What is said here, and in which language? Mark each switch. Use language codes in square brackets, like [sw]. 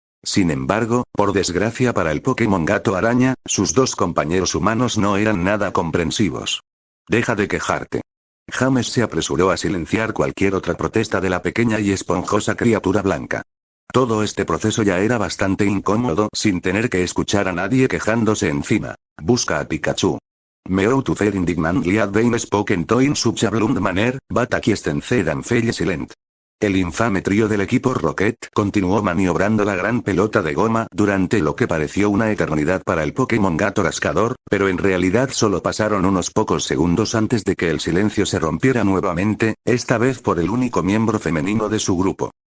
[es] Sin embargo, por desgracia para el Pokémon Gato Araña, sus dos compañeros humanos no eran nada comprensivos. Deja de quejarte. James se apresuró a silenciar cualquier otra protesta de la pequeña y esponjosa criatura blanca. Todo este proceso ya era bastante incómodo sin tener que escuchar a nadie quejándose encima. Busca a Pikachu. [en] Meowth to fed indignantly at being spoken to in such a blunt manner, but acquiesced and fell silent. [es] El infame trío del equipo Rocket continuó maniobrando la gran pelota de goma durante lo que pareció una eternidad para el Pokémon Gato Rascador, pero en realidad solo pasaron unos pocos segundos antes de que el silencio se rompiera nuevamente, esta vez por el único miembro femenino de su grupo.